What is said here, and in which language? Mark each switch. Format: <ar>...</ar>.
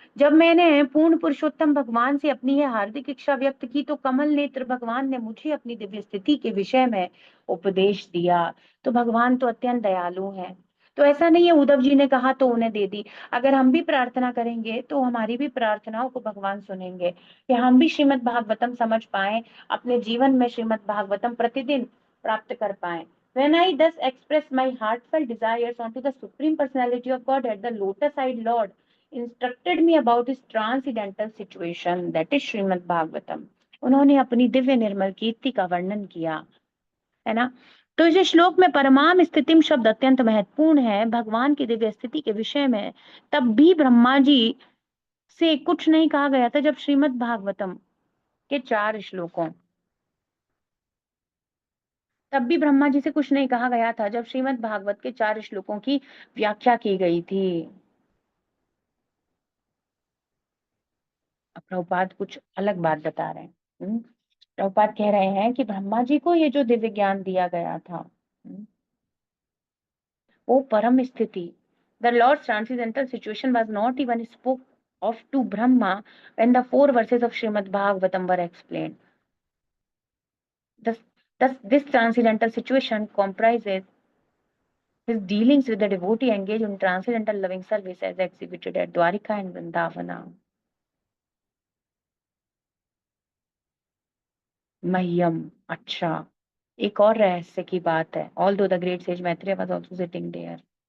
<hi>जब मैंने पूर्ण पुरुषोत्तम भगवान से अपनी यह हार्दिक इच्छा व्यक्त की तो कमल नेत्र भगवान ने मुझे अपनी दिव्य स्थिति के विषय में उपदेश दिया। तो भगवान तो अत्यंत दयालु हैं। तो ऐसा नहीं है उद्धव जी ने कहा तो उन्हें दे दी। अगर हम भी प्रार्थना करेंगे तो हमारी भी प्रार्थनाओं को भगवान सुनेंगे, कि हम भी श्रीमद् भागवतम समझ पाए, अपने जीवन में श्रीमद् भागवतम प्रतिदिन प्राप्त कर पाए।</hi> <en>When I thus express my heartfelt desires unto the Supreme Personality of God at the lotus-eyed Lord instructed me about his transcendental situation, that is Srimad Bhagavatam,</en> <hi>उन्होंने अपनी दिव्य निर्मल कीर्ति का वर्णन किया, है ना। तो इस श्लोक में परमाम स्थितिम शब्द अत्यंत महत्वपूर्ण है भगवान की दिव्य स्थिति के विषय में। तब भी ब्रह्मा जी से कुछ नहीं कहा गया था जब श्रीमद् भागवतम के 4 श्लोकों, तब भी ब्रह्मा जी से कुछ नहीं कहा गया था जब श्रीमद् भागवत के 4 श्लोकों की व्याख्या की गई थी। अब प्रभुपाद कुछ अलग बात बता रहे हैं। प्रभुपाद कह रहे हैं कि ब्रह्मा जी को ये जो दिव्य ज्ञान दिया गया था, वो परम स्थिति,</hi> <en>The Lord's transcendental situation was not even spoke of to Brahma when the 4 verses of Srimad Bhagavatam were explained. Thus, this transcendental situation comprises his dealings with the devotee engaged in transcendental loving service as exhibited at Dwarika and Vrindavana.</en> <hi>मह्यम, अच्छा, एक और रहस्य की बात है।</hi> <en>Although the great sage Maitreya was also sitting there.</en>